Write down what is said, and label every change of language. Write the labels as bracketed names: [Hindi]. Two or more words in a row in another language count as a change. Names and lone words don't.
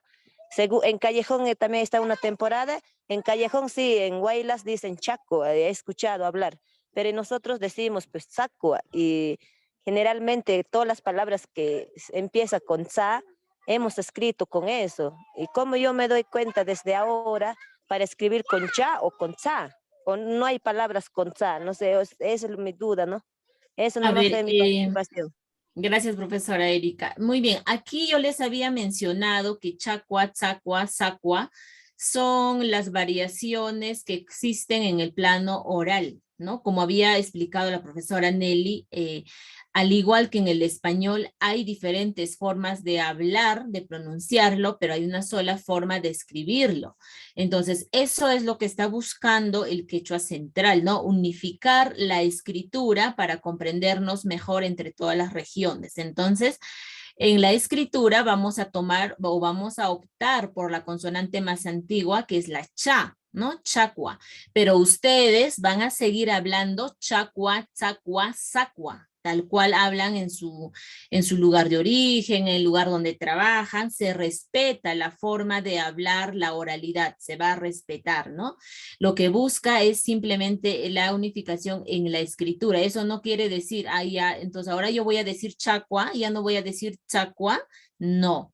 [Spanish] En Callejón también está una temporada, en Callejón sí, en Huaylas dicen chaco, he escuchado hablar, pero nosotros decimos pues sacua, y generalmente todas las palabras que empiezan con sa, hemos escrito con eso, y como yo me doy cuenta desde ahora para escribir con cha o con sa, o no hay palabras con sa, no sé, esa es mi duda, ¿no? Eso no fue mi participación. Gracias, profesora Erika. Muy bien, aquí yo les había mencionado que chacua, tzacua, sacua son las variaciones que existen en el plano oral, ¿no? Como había explicado la profesora Nelly, al igual que en el español hay diferentes formas de hablar, de pronunciarlo, pero hay una sola forma de escribirlo. Entonces, eso es lo que está buscando el quechua central, ¿no? Unificar la escritura para comprendernos mejor entre todas las regiones. Entonces, en la escritura vamos a tomar o vamos a optar por la consonante más antigua, que es la cha, ¿no? Chacua. Pero ustedes van a seguir hablando chacua, tzacua, sacua, tal cual hablan en su lugar de origen, en el lugar donde trabajan. Se respeta la forma de hablar, la oralidad, se va a respetar, ¿no? Lo que busca es simplemente la unificación en la escritura. Eso no quiere decir, ya, entonces ahora yo voy a decir chacua, ya no voy a decir chacua, no.